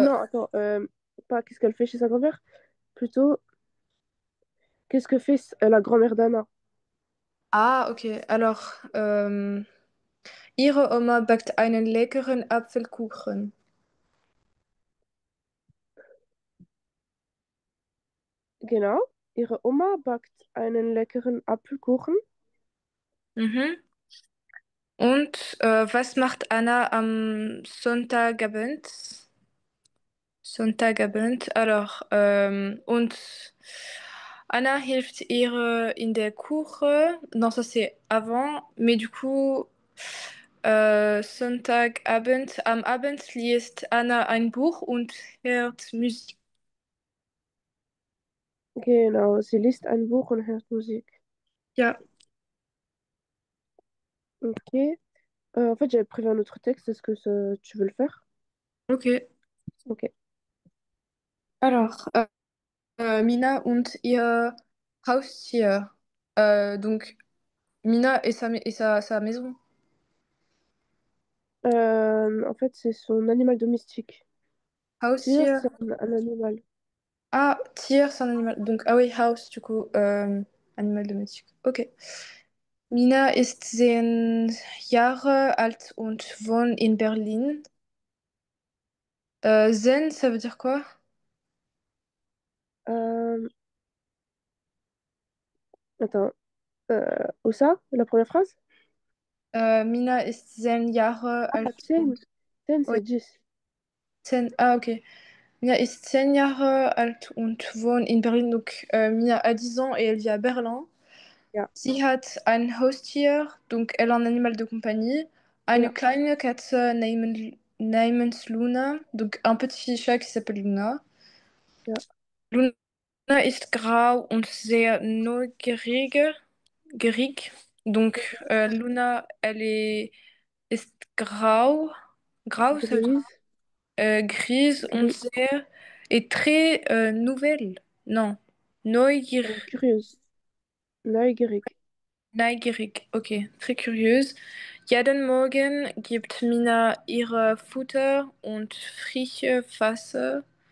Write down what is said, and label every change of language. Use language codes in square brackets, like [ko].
[fr] non, attends, pas qu'est-ce qu'elle fait chez sa grand-mère, plutôt qu'est-ce que fait la grand-mère d'Anna? ah, ok. Alors, [de] ihre Oma backt einen leckeren Apfelkuchen. Genau, ihre Oma backt einen leckeren Apfelkuchen. Mhm. Und was macht Anna am Sonntagabend? Sonntagabend. [fr] Alors, [de] und Anna hilft ihr in der Küche. [fr] Non, ça c'est avant. Mais du coup, [de] Sonntagabend, am Abend liest Anna ein Buch und hört Musik. Genau, sie liest ein Buch und hört Musik. Ja, Ok. [fr] En fait, j'avais prévu un autre texte. Est-ce que tu veux le faire? okay. Ok. Alors, [de] Mina und ihr Haustier. [fr] Donc, Mina et sa maison. En fait, c'est son animal domestique. Tyr, [de] Haustier. [fr] c'est un animal. Ah, Tier, c'est un animal. Donc, ah oui, House, du coup, animal domestique. Ok. [de] Mina ist 10 Jahre alt und wohnt in Berlin. [fr] Zen, ça veut dire quoi? Euh, Attends. Où ça? La première phrase? [de] Mina ist 10 Jahre Ah, alt [en] Ten. [de] und... [en] Ten, [fr] Oui, c'est 10. 10. Ah, ok. [de] Mina ist 10 Jahre alt und wohnt in Berlin. [fr] Donc, Mina a 10 ans et elle vit à Berlin. [de] Ja, Sie hat ein Haustier, [fr] donc elle a un animal de compagnie. [de] Eine ja, kleine Katze namens Luna, [fr] donc un petit chat qui s'appelle Luna. [de] ja. Luna ist grau und sehr gierig. [fr] Donc Luna, [de] ist grau, [fr] ça veut dire Grise. grise [de] und [fr] Gris. [de] sehr, [fr] et très nouvelle. Non, neugierig. Curieuse. Neugierig. Neugierig, okay, très curieuse. [de] Jeden Morgen gibt Mina ihre Futter und frische Wasser.